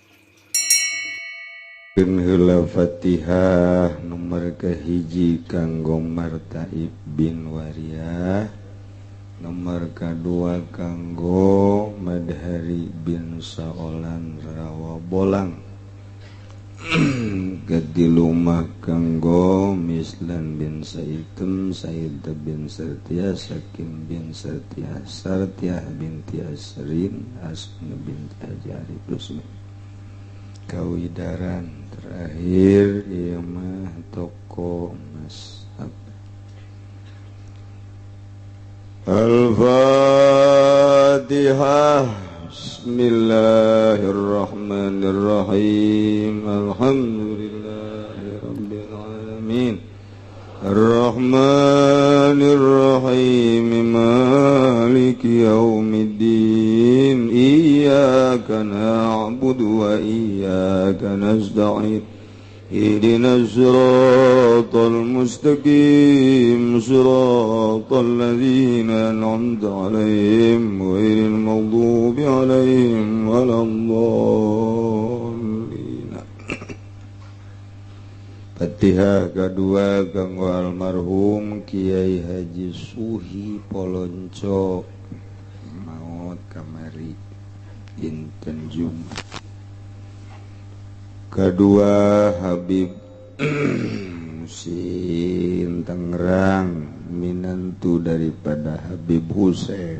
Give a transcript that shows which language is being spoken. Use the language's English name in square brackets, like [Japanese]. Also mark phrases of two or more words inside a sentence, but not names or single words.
[Sundanese] Heula Fatihah nomor kahiji kanggo Martaib bin Wariyah, nomor kedua kanggo Madhari bin Saolan Rawa Bolang, katilu mah kanggo Mislan bin Saitem, Said bin Sartiah, Sakim bin Sartiah, Sartiah binti Asrin, Asma binti Hajari Rusmi. Kawidaran terakhir ieu mah toko Mashab. [Arabic] Al-Fatihah. بسم الله الرحمن الرحيم. الحمد لله رب العالمين. الرحمن الرحيم. مالك يوم الدين. إياك نعبد وإياك نستعين. اهدنا الصراط المستقيم صراط الذين أنعمت عليهم غير المغضوب عليهم ولا الضالين. [Sundanese] Fatihah kedua kanggo almarhum Kiai Haji Suhi Polonco maot kamari dinten Jumat. Kedua Habib Musin Tangerang, minantu daripada Habib Husein.